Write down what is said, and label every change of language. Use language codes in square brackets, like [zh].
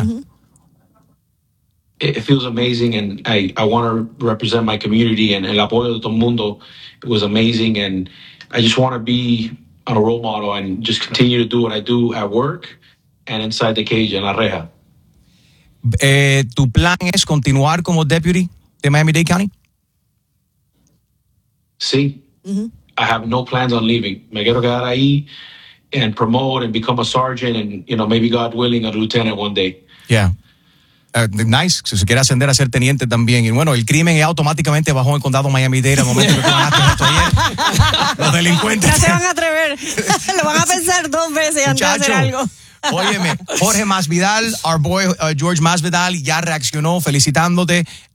[en] Mm-hmm. It feels amazing, and I want to represent my community, and [es] el apoyo de todo el mundo. [en] It was amazing, and I just want to be a role model and just continue to do what I do at work and inside the cage [es] en la reja. ¿Tu plan es continuar como deputy de Miami-Dade County? [en] Sí. Mm-hmm. I have no plans on leaving. [es] Me quiero quedar ahí [en] and promote and become a sergeant and, you know, maybe God willing, a lieutenant one day. Yeah. Nice. [es] Si se quiere ascender a ser teniente también. Y bueno, el crimen automáticamente bajó en el condado Miami-Dade al momento que conaste esto ayer. Los delincuentes. Ya se van a atrever. Lo van a pensar dos veces antes de hacer algo. Óyeme, Jorge Masvidal, [en] our boy [es] George Masvidal, ya reaccionó felicitándote.